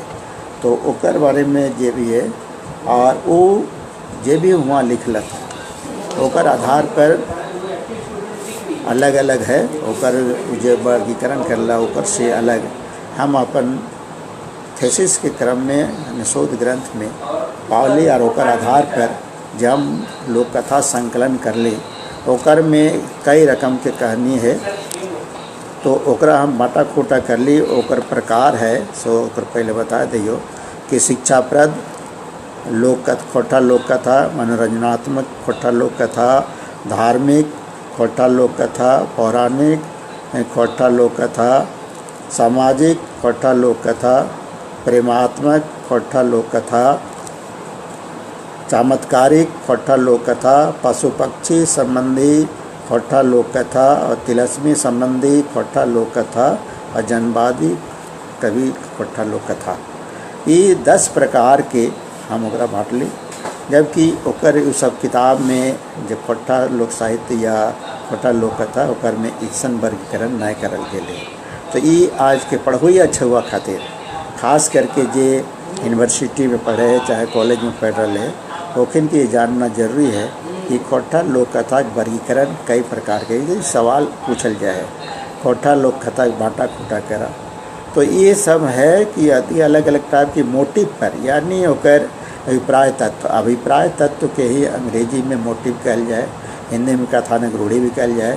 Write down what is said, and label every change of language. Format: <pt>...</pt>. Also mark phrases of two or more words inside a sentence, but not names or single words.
<mag>तो ओकर बारे में जे भी है और वो जे भी वहाँ लिखलक ओकर आधार पर अलग अलग है, ओकर जो वर्गीकरण करला ओकर से अलग हम अपन थेसिस के क्रम में शोध ग्रंथ में पावली और ओकर आधार पर जब हम लोक कथा संकलन कर ली ओकर में कई रकम के कहानी है। तो ओकरा हम बाटा खोटा कर ली ओकर प्रकार है। सो ओकर पहले बता दियो कि शिक्षाप्रद खोट्ठा लोक कथा, मनोरंजनात्मक खोट्ठा लोक कथा, धार्मिक खोट्ठा लोक कथा, पौराणिक खोट्ठा लोक कथा, सामाजिक खोट्ठा लोक कथा, प्रेमात्मक खोट्ठा लोक कथा, चमत्कारिक खोट्ठा लोक कथा, पशु पक्षी संबंधी खोट्ठा लोक कथा और तिलस्मी संबंधी खोट्ठा लोक कथा और जनवादी कवि खोट्ठा लोक कथा। ये 10 प्रकार के हम ओकरा बाँट ली, जबकि ओकर सब किताब में जो खोट्ठा लोक साहित्य या खोट्ठा लोक कथा ओकर में ऐसन वर्गीकरण नहीं करल गए। तो ये आज के पढ़ोई अच्छा हुआ खातिर खास करके जे यूनिवर्सिटी में पढ़े चाहे कॉलेज में पढ़ रहे हैं ओखिन के जानना जरूरी है कि खोट्ठा लोक कथा के वर्गीकरण कई प्रकार के सवाल पूछल जाए, खोट्ठा लोक कथा बाँटा खूटा करा। तो ये सब है कि अति अलग अलग टाइप की मोटिव पर यानी ओकर अभिप्राय तत्व के ही अंग्रेजी में मोटिव कहल जाए, हिंदी में कथानक रूढ़ी भी कहल जाए।</mag>